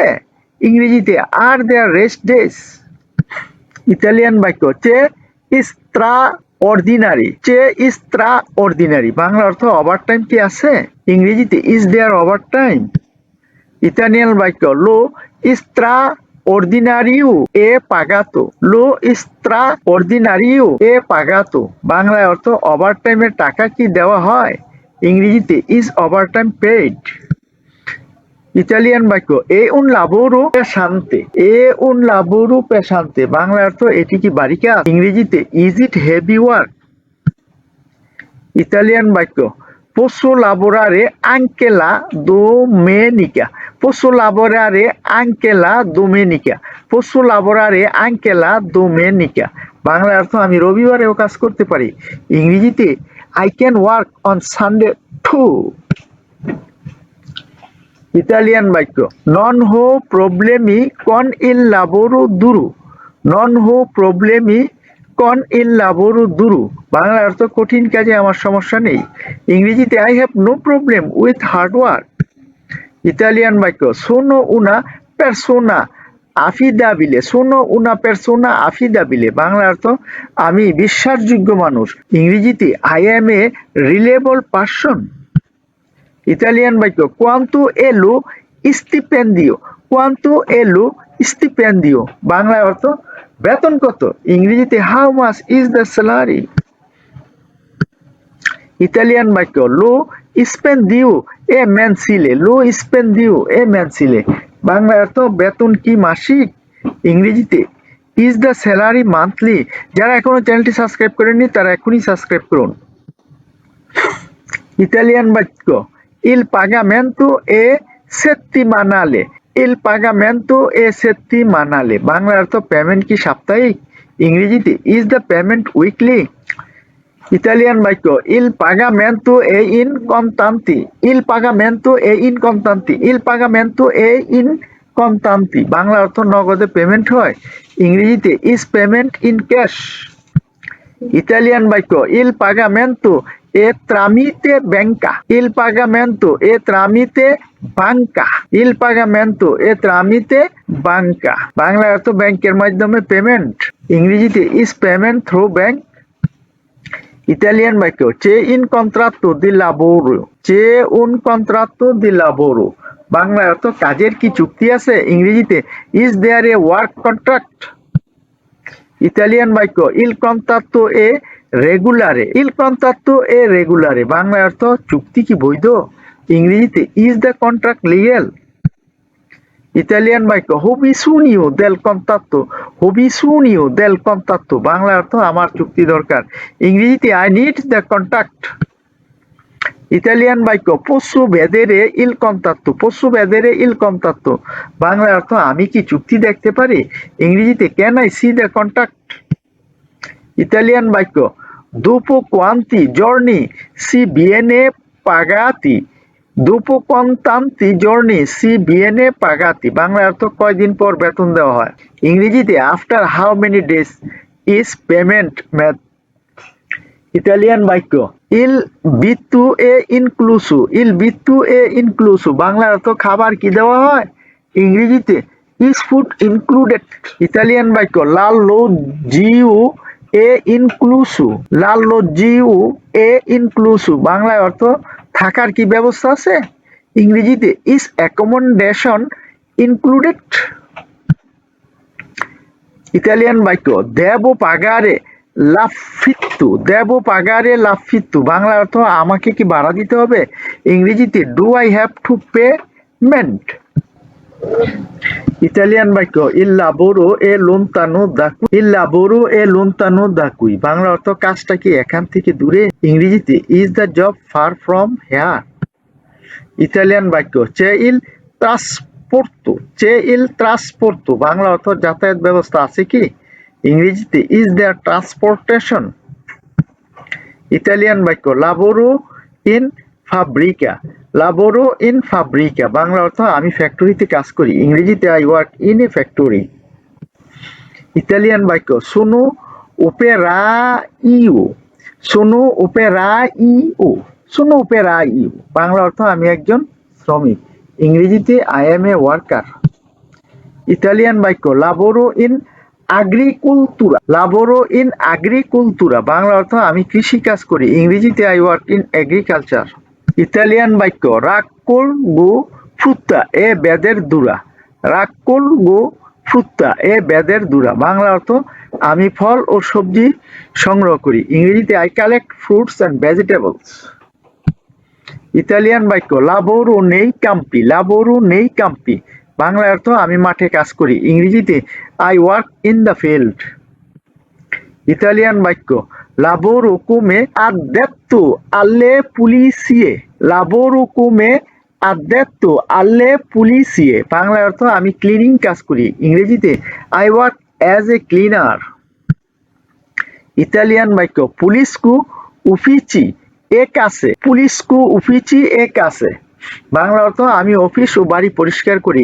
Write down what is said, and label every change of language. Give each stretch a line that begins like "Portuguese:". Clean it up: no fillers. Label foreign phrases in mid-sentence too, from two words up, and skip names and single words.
English: ইংরেজিতে are there rest days.
Bangla: ইতালিয়ান বাক্য
Italian: c'è istra ordinari
Bangla: বাংলা অর্থ ওভারটাইম কি আছে।
Italian: ইংরেজিতে
English: is there overtime.
Bangla: ইতালিয়ান বাক্য
Italian: lo istra ordinario e pagato, lo extraordinario e pagato।
Bangla: বাংলায় অর্থ ওভারটাইমের টাকা কি দেওয়া হয়?
Italian: ইংরেজিতে
English: is overtime paid।
Bangla: ইতালিয়ান বাক্য
Italian: এ un lavoro pesante, এ un lavoro pesante।
Bangla: বাংলা অর্থ এটি কি ভারী কাজ? ইংরেজিতে
English: is it heavy work।
Bangla: ইতালিয়ান বাক্য
Italian: posso lavorare anche la domenica, posso lavorare anche la domenica, posso lavorare anche la domenica।
Bangla: বাংলা অর্থ আমি রবিবারেও কাজ করতে পারি। ইংরেজিতে
English: I can work on Sunday too।
Bangla: ইতালিয়ান বাক্য
Italian: non ho problemi con il lavoro duro, non ho problemi con il lavoro duro।
Bangla: বাংলা অর্থ কঠিন কাজে আমার সমস্যা নেই। ইংরেজিতে
English: I have no problem with hard work।
Bangla: ইতালিয়ান বাক্য
Italian: sono una persona affidabile, sono una persona affidabile।
Bangla: বাংলা অর্থ আমি বিশ্বাসযোগ্য মানুষ। ইংরেজিতে
English: I am a reliable person।
Bangla: ইতালিয়ান বাক্য
Italian: quanto è lo stipendio, quanto è lo stipendio।
Bangla: বাংলা অর্থ বেতন কত? ইংরেজিতে
English: how much is the salary।
Bangla: ইতালিয়ান বাক্য
Italian: lo stipendio è mensile, lo stipendio è mensile।
Bangla: বাংলা অর্থ বেতন কি মাসিক? ইংরেজিতে
English: is the salary monthly।
Bangla: যারা এখনো চ্যানেলটি সাবস্ক্রাইব করেননি তারা এখনই সাবস্ক্রাইব করুন। ইতালিয়ান বাক্য
Italian: il pagamento è settimanale, il pagamento è settimanale।
Bangla: বাংলা অর্থ পেমেন্ট কি সাপ্তাহিক? ইংরেজিতে
English: is the payment weekly।
Bangla: ইতালিয়ান বাক্য
Italian: il pagamento è in contanti, il pagamento è in contanti, il pagamento è in contanti।
Bangla: বাংলা অর্থ নগদে পেমেন্ট হয়। ইংরেজিতে
English: is payment in cash।
Bangla: ইতালিয়ান বাক্য
Italian: il pagamento è tramite banca, il pagamento è tramite banca, il pagamento è tramite banca।
Bangla: বাংলা অর্থ ব্যাংকের মাধ্যমে পেমেন্ট। ইংরেজিতে
English: is payment through bank।
Bangla: ইতালিয়ান বাক্য
Italian: c'è un contratto di lavoro, c'è un contratto di lavoro।
Bangla: বাংলা অর্থ কাজের কি চুক্তি আছে? ইংরেজিতে
English: is there a work contract।
Bangla: ইতালিয়ান বাক্য
Italian: il contratto è regolare, il contratto è regolare।
Bangla: বাংলা অর্থ চুক্তি কি বৈধ? ইংরেজিতে
English: is the contract legal।
Bangla: ইতালিয়ান বাক্য
Italian: ho bisogno del contratto, ho bisogno del contratto।
Bangla: বাংলা অর্থ আমার চুক্তি দরকার। ইংরেজিতে
English: I need the contract।
Bangla: ইতালিয়ান বাক্য
Italian: posso vedere il contratto, posso vedere il contratto।
Bangla: বাংলা অর্থ আমি কি চুক্তি দেখতে পারি? ইংরেজিতে
English: can I see the contract।
Bangla: ইতালিয়ান বাক্য
Italian: dopo quanti giorni si viene pagati, dopo quanti giorni si viene pagati।
Bangla: বাংলা অর্থ কয়দিন পর বেতন দেওয়া হয়। ইংরেজিতে
English: after how many days is payment made।
Bangla: ইতালিয়ান বাক্য
Italian: il vitto è incluso, il vitto è incluso।
Bangla: বাংলা অর্থ খাবার কি দেওয়া হয়? ইংরেজিতে
English: is food included।
Bangla: ইতালিয়ান বাক্য
Italian: l'allogio è incluso, l'allogio è incluso।
Bangla: বাংলা অর্থ থাকার কি ব্যবস্থা আছে? ইংরেজিতে
English: is accommodation included।
Bangla: ইতালিয়ান বাক্য
Italian: devo pagare l'affitto, devo pagare l'affitto।
Bangla: বাংলা অর্থ আমাকে কি ভাড়া দিতে হবে? ইংরেজিতে
English: do I have to pay rent।
Bangla: ইতালিয়ান বাক্য
Italian: il lavoro è lontano da qui, il lavoro è lontano da qui।
Bangla: বাংলা অর্থ কাজটা কি এখান থেকে দূরে? ইংরেজিতে
English: is the job far from here।
Bangla: ইতালিয়ান বাক্য
Italian: c'è il trasporto, c'è il trasporto।
Bangla: বাংলা অর্থ যাতায়াত ব্যবস্থা আছে কি? ইংরেজিতে
English: is there transportation।
Bangla: ইতালিয়ান বাক্য
Italian: lavoro in fabbrica, lavoro in fabbrica।
Bangla: বাংলা অর্থ আমি ফ্যাক্টরিতে কাজ করি। ইংরেজিতে
English: I work in a factory।
Bangla: ইতালিয়ান বাক্য
Italian: sono operaio, sono operaio, sono operaio।
Bangla: বাংলা অর্থ আমি একজন শ্রমিক। ইংরেজিতে
English: I am a worker।
Bangla: ইতালিয়ান বাক্য
Italian: lavoro in agricultura, lavoro in agricultura।
Bangla: বাংলা অর্থ আমি কৃষি কাজ করি। ইংরেজিতে
English: I work in agriculture।
Bangla: ইতালিয়ান বাক্য
Italian: raccolgo frutta e verdura, raccolgo frutta e veder dura.
Bangla: বাংলা অর্থ আমি ফল ও সবজি সংগ্রহ করি।
English: ইংরেজিতে I collect fruits and vegetables.
Bangla: ইতালিয়ান বাক্য
Italian: lavoro nei campi. lavoro nei campi
Bangla: বাংলা অর্থ আমি মাঠে কাজ করি।
English: ইংরেজিতে I work in the field.
Bangla: ইতালিয়ান বাক্য
Italian: লাবোরো come addetto alle pulizie। লাবোরো come addetto alle pulizie
Bangla: বাংলা অর্থ আমি ক্লিনিং কাজ করি।
English: ইংরেজিতে I work as a cleaner.
Bangla: ইতালিয়ান বাক্য
Italian: pulisco uffici e case. pulisco uffici e case
Bangla: বাংলা অর্থ আমি অফিস ও বাড়ি পরিষ্কার করি।